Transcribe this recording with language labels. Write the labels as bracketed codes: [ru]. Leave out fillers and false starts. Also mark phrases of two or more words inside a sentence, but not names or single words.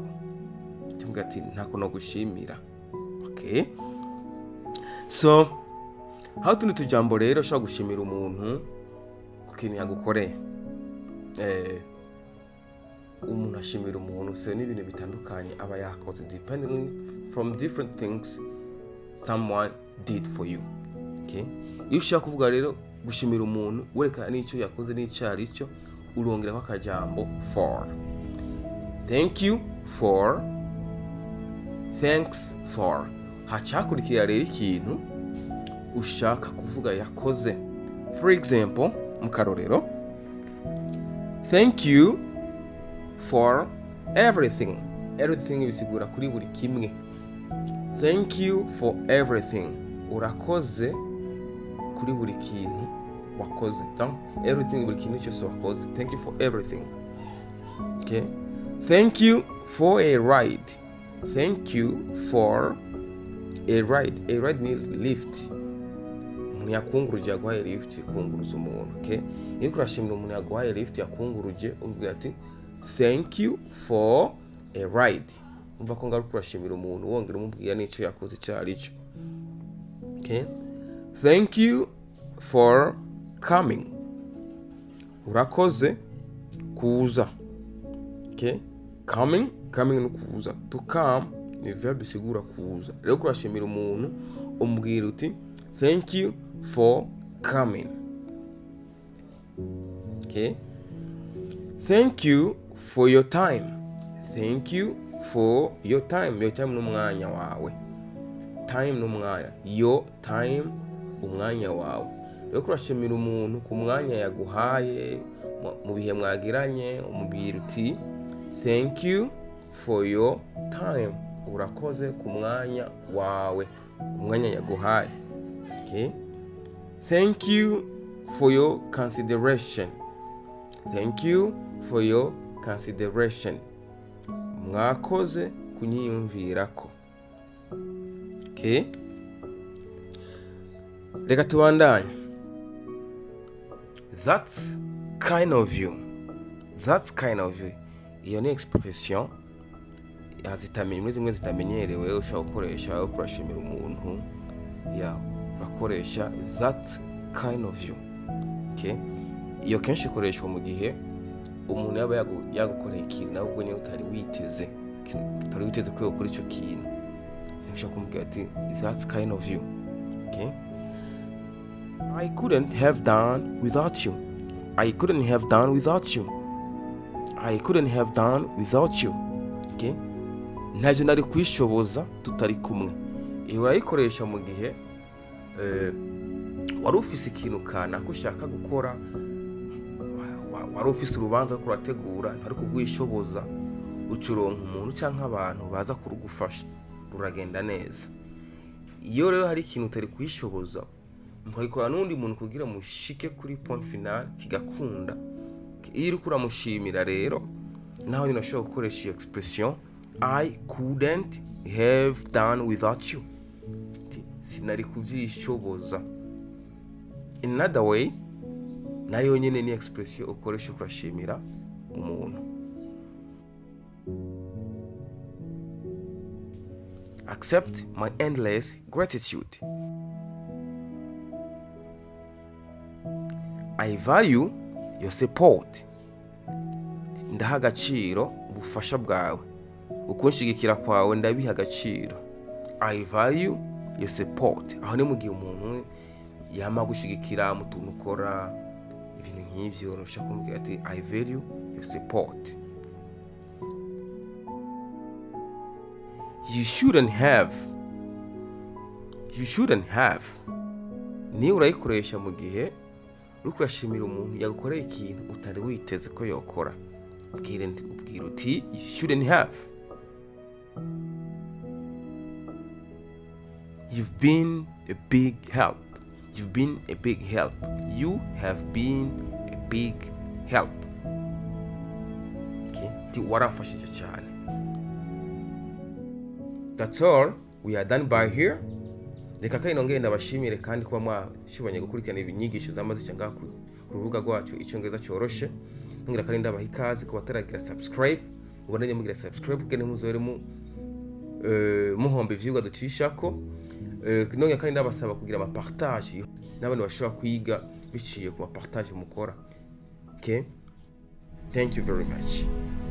[rn] Cyangwa ati ntako no gushimira. [en] Okay? So how to [rn] tujambo rero ushaka gushimira umuntu ku kintu yagukoreye. Umuntu ashimira umuntu se n'ibintu bitandukanye aba yakoze [en] depending from different things someone did for you. Okay? [rn] Iyo ushaka kuvuga rero gushimira umuntu werekana n'icyo yakoze n'icyari cyo, urongeraho akajambo for. [en] Thank you for, thanks for. [rn] Hacakurikira rero ikintu ushaka kuvuga yakoze. [en] For example, mukarorero, thank you for everything. [rn] Everything bisigura kuri buri kimwe. [en] Thank you for everything. [rn] Urakoze kuri buri kintu wakoze. Everything, buri kintu cyose wakoze. [en] Thank you for everything. Okay? Thank you for a ride. Thank you for a ride. A ride [rn] ni lift. Umuntu yakunguruje yaguhaye lift, kunguruza umuntu. Okay? Iyo kurashimira umuntu yaguhaye lift yakunguruje, umbwira ati [en] thank you for a ride. [rn] Umva ko ngaruka kurashimira umuntu wongera umubwira n'icyo yakoze cyari cyo. [en] Okay? Thank you for coming. [rn] Urakoze kuza. [en] Okay? Coming [rn] ni kuza. [en] To come [rn] ni verb isigura kuza. Rero kurashimira umuntu umbwira uti [en] thank you for coming. Okay? Thank you for your time. Thank you for your time. Your time [rn] n'umwanya wawe. Time n'umwanya. [en] Your time [rn] umwanya wawe. Rero kurashimira umuntu ku mwanya yaguhaye mu bihe mwagiranye, umubwira uti [en] thank you for your time. [rn] Urakoze ku mwanya wawe, umwanya yaguhaye. [en] Okay? Thank you for your consideration. Thank you for your consideration. [rn] Mwakoze kunyiyumvirako. Okay? Reka tubandanye. [en] That's kind of you. That's kind of you. [rn] Iyo ni expression yazitamenye zimwe zitamenyerewe ushaka gukoresha kurashimira umuntu. Urakoresha [en] that kind of you. Okay? Iyo kenshi ikoreshwa mu gihe umuntu yaba yagukoreye ikintu nawe ubwo nyine utari witeze ko yokora icyo kintu, ntushobora kumubwira ati that's kind of you. Okay? I couldn't have done without you. I couldn't have done without you. I couldn't have done without you. Okay? [rn] Ntacyo nari kwishoboza tutari kumwe. Iyo urayikoresha mu gihe wari ufise ikintu kanaka ushaka gukora, wari ufise urubanza rwo kurategura ntari kugwishoboza, ucuronka umuntu cyangwa abantu baza kurugufasha, ruragenda neza. Iyo rero hari ikintu utari kwishoboza, mukayikora n'undi muntu kugira mushike kuri [fr] point final [rn] kigakunda, iyo uri kuramushimira rero naho nyine ushobora gukoresha iyo expression [en] I couldn't have done without you. [rn] Sinari kubyishoboza. [en] In another way, [rn] nayo nyine ni expression ukoresha kurashimira umuntu. [en] Accept my endless gratitude. I value your support. [rn] Ndaha agaciro ubufasha bwawe, ukunshigikira kwawe ndabiha agaciro. [en] I value your support. [rn] Aho ni mu gihe umuntu yama gushigikira mu tuntu ukora, ibintu nk'ivyo ushaka kumubwira ati [en] I value your support. You shouldn't have. [rn] Ni urayikoresha mu gihe uri kurashimira umuntu yagukoreye ikintu utari witeze ko yokora. Ubwira uti [en] you shouldn't have. You've been a big help. You've been a big help. You have been a big help. [rn] Okay? Waramfashije cyane. [en] That's all. We are done by here. [rn] Reka kandi nongeye ndabashimire kandi kuba mwashibanye gukurikirana ibinyigisho zamaze ngaha ku rubuga rwacu Icyongereza cyoroshe. Ngira kandi ndabaha ikaze ku bataragira subscribe, ubonanye mugira subscribe kugira muzore muhombe ivyigwa ducishako. Nongeye kandi ndabasaba kugira ama partage n'abandi bashobora kwiga biciye ku ma partage mukora. [en] Okay? Thank you very much.